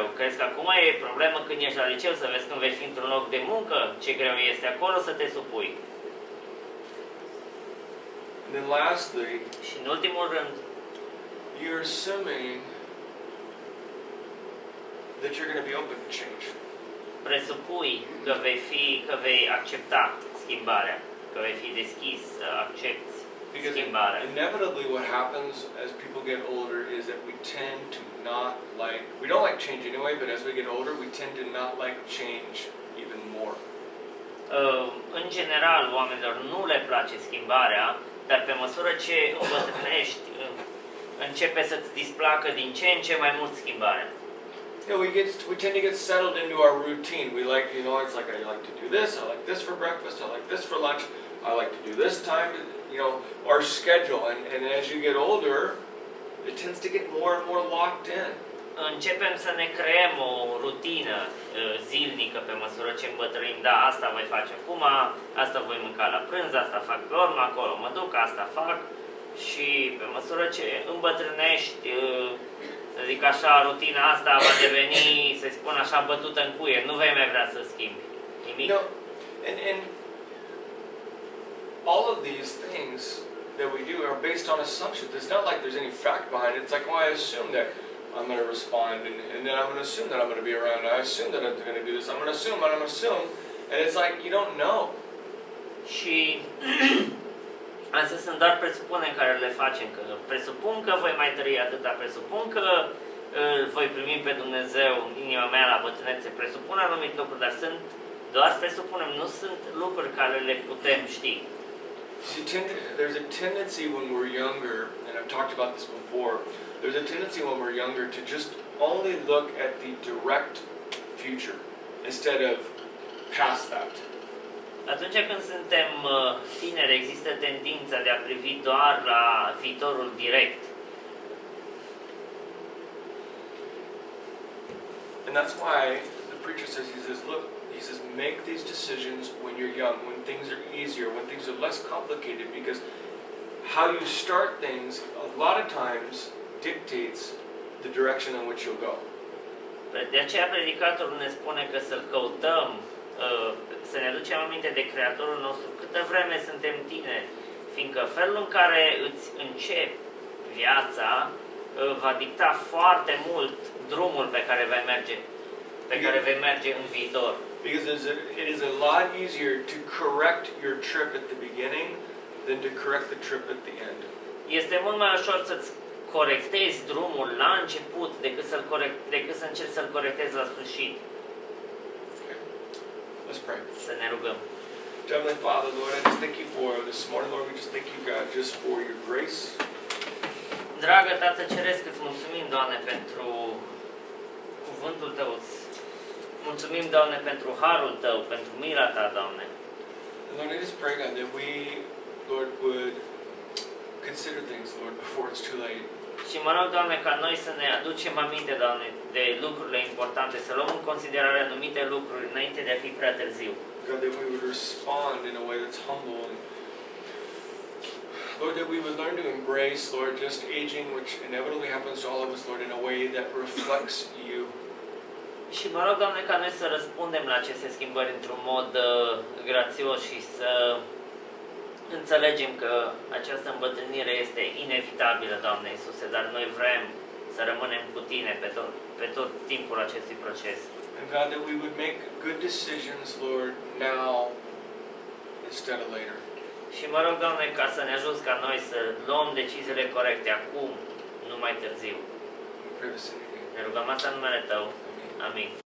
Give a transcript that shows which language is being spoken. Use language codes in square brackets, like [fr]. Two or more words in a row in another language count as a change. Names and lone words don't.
[ro] Crezi că acum e problemă când ești la liceu, să vezi când vei fi într-un loc de muncă, ce greu este acolo să te supui. [en] And then lastly, [ro] și în ultimul rând, [en] you're assuming that you're going to be open to change. [ro] Presupui că vei accepta schimbarea, că vei fi deschis să accepti schimbarea. [en] Inevitably what happens as people get older is that we tend to we don't like change anyway, but as we get older we tend to not like change even more. [ro] În general, oamenilor nu le place schimbarea, dar pe măsură ce îmbătrânești, începe să-ți displacă din ce în ce mai mult schimbarea. [en] We tend to get settled into our routine. We like, it's like I like to do this, I like this for breakfast, I like this for lunch, I like to do this time, our schedule. And as you get older, it tends to get more and more locked in. [ro] Începem să ne creăm o rutină zilnică pe măsură ce îmbătrânim. Da, asta voi face acum, asta voi mânca la prânz, asta fac pe urmă, acolo mă duc, asta fac. Și pe măsură ce îmbătrânești, să zic așa, rutina asta va deveni, să spun așa, bătută în cuie. Nu vei mai vrea să schimbi nimic. [en] And all of these things that we do are based on assumptions. It's not like there's any fact behind it. It's like, I assume that I'm going to respond, and then I'm going to assume that I'm going to be around. I assume that I'm going to do this. I'm going to assume, and I'm going to assume. And it's like, you don't know. [ro] Și astea sunt doar presupuneri care le facem. Că presupun că voi mai trăi atâta, presupun că voi primi pe Dumnezeu în inima mea la bătrânețe, presupun anumite lucruri, dar sunt doar presupunem, nu sunt lucruri care le putem ști. [en] See, there's a tendency when we're younger, and I've talked about this before, there's a tendency when we're younger to just only look at the direct future instead of past that. [ro] Atunci când suntem tineri, există tendința de a privi doar la viitorul direct. [en] And that's why the preacher says, he says, make these decisions when you're young, when things are easier, when things are less complicated, because how you start things a lot of times dictates the direction in which you'll go. [ro] De aceea predicatorul ne spune că să-L căutăm, să ne aducem aminte de Creatorul nostru câtă vreme suntem tineri, fiindcă felul în care îți începi viața va dicta foarte mult drumul pe care vei merge în viitor. [en] Because it is a lot easier to correct your trip at the beginning than to correct the trip at the end. [ro] Este mult mai ușor să-ți corectezi drumul la început decât să încerci să-l corectezi la sfârșit. [en] Okay. Let's pray. [ro] Să ne rugăm. [en] Heavenly Father, Lord, I just thank you for this morning, Lord. We just thank you, God, just for your grace. [ro] Dragă Tată Ceresc, îți mulțumim, Doamne, pentru cuvântul Tău. Îți mulțumim, Doamne, pentru harul Tău, pentru mila Ta, Doamne. [en] Lord, I just pray, God, that we, Lord, would consider things, Lord, before it's too late. [ro] Și mă rog, Doamne, ca noi să ne aducem aminte, Doamne, de lucrurile importante, să luăm în considerare anumite lucruri înainte de a fi prea târziu. [en] God, that we would respond in a way that's humble. And Lord, that we would learn to embrace, Lord, just aging, which inevitably happens to all of us, Lord, in a way that reflects You. [ro] Și mă rog, Doamne, ca noi să răspundem la aceste schimbări într-un mod grațios și să înțelegem că această îmbătrânire este inevitabilă, Doamne Iisuse, dar noi vrem să rămânem cu Tine pe tot timpul acestui proces. [en] And God, that we would make good decisions, Lord, now instead of later. [ro] Și mă rog, Doamne, ca să ne ajuți ca noi să luăm deciziile corecte acum, nu mai târziu. [en] We pray this in Your name. [ro] Ne rugăm asta în numele Tău. [en] Amen. [ro] Amin.